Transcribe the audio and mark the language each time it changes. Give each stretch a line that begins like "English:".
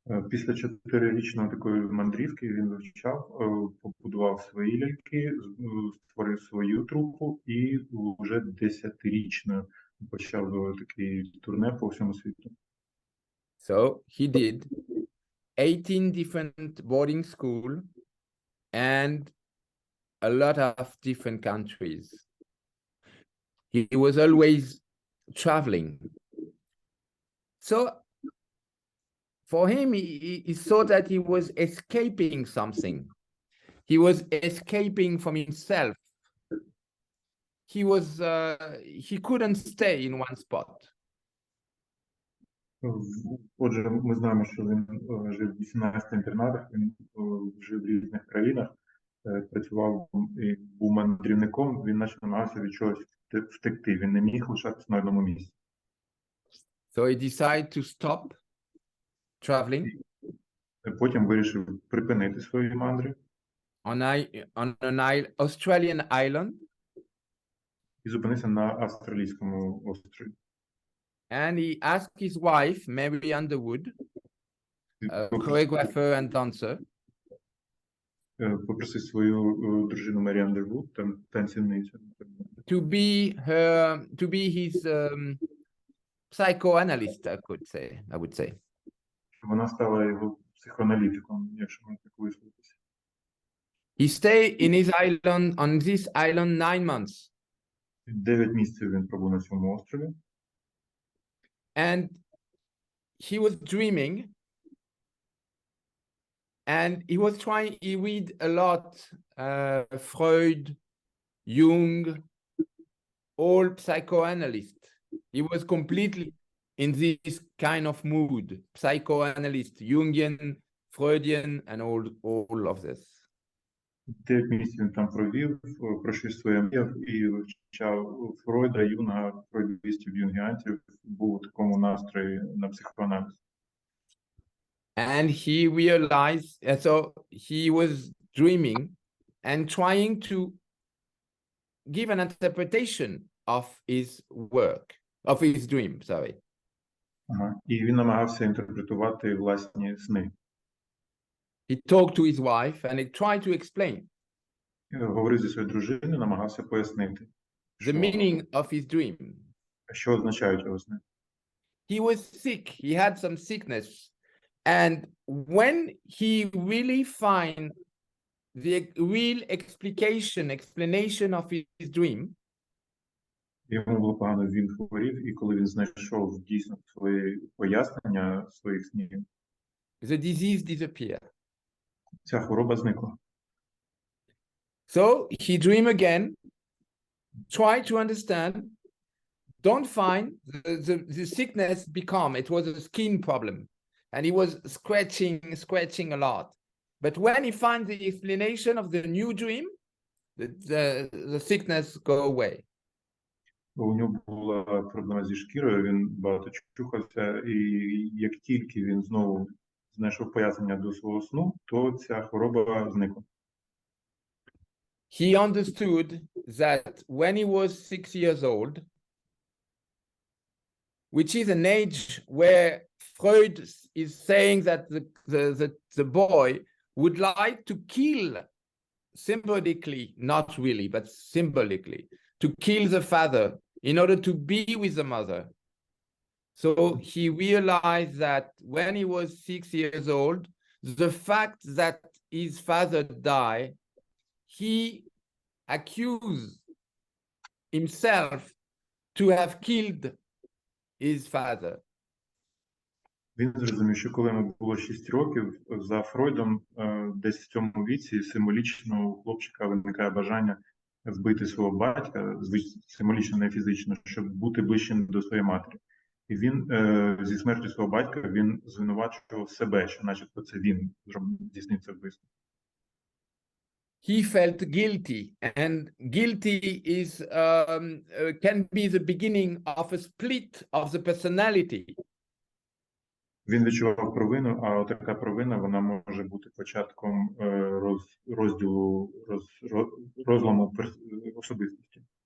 Ukrainian: Після 4-річної такої мандрівки він вивчав, побудував свої ляльки, створив свою трупу і вже 10-річно почав такий турне по всьому світу.
English: So he did 18 different boarding schools and a lot of different countries. He was always traveling. So for him, he thought that he was escaping something. He was escaping from himself. He couldn't stay in one spot.
Ukrainian: Отже, ми знаємо, що він жив в 18 інтернатах, він жив в різних країнах, працював і був мандрівником, він наче намагався від чогось втекти, він не міг лишатися на одному місці.
English: So he decided to stop traveling.
Ukrainian: Потім вирішив припинити свої мандри.
English: On an Australian island.
Ukrainian: І зупинився на австралійському острові.
English: And he asked his wife, Mary Underwood, a choreographer and dancer,
Ukrainian: попросив свою дружину Мері Андервуд, танцівницю,
English: to be his psychoanalyst, I would say.
Ukrainian: Вона стала його психоаналітиком, якщо можна так висловитися.
English: He stayed on this island 9 months.
Ukrainian: 9 місяців він пробув на цьому острові.
English: And he was dreaming, and he read a lot, Freud, Jung, all psychoanalysts. He was completely in this kind of mood, psychoanalyst, Jungian, Freudian, and all of this.
Ukrainian: 9 місяців він там провів, пройшов своє мріяв і вивчав Фройда, Юнга, фройдистів, юнгіанців, був у такому настрої на психоаналіз.
English: And he realized, so he was dreaming and trying to give an interpretation of his work, of his dream, sorry. Ага.
Ukrainian: І він намагався інтерпретувати власні сни.
English: He talked to his wife and he tried to explain
Ukrainian: Говорив зі своєю дружиною, намагався пояснити,
English: the meaning of his dream.
Ukrainian: що означають його сни.
English: He was sick, he had some sickness. And when he really find the real explanation of his dream,
Ukrainian: Йому було погано, він хворів, і коли він знайшов дійсно свої пояснення своїх снів,
English: the disease disappeared.
Ukrainian: ця хвороба зникла.
English: So he dream again, try to understand, don't find the sickness become, it was a skin problem. And he was scratching a lot. But when he finds the explanation of the new dream, the sickness go away.
Ukrainian: У нього була проблема зі шкірою, він багато чухався, і як тільки він знову знайшов пояснення до свого сну, то ця хвороба зникла.
English: He understood that when he was 6 years old, which is an age where Freud is saying that the boy would like to kill, symbolically, not really, but symbolically, to kill the father in order to be with the mother. So he realized that when he was 6 years old, the fact that his father died, he accused himself to have killed his father.
Ukrainian: Він зрозумів, що коли йому було 6 років, за Фройдом, десь в цьому віці символічно у хлопчика виникає бажання вбити свого батька, символічно, не фізично, щоб бути ближчим до своєї матері. І він зі смертю свого батька, він звинувачував себе, що начебто це він здійснив це вбивство.
English: He felt guilty, and guilty is can be the beginning of a split of the personality.
Ukrainian: Він відчував провину, а така провина, вона може бути початком розділу, розламу особистості.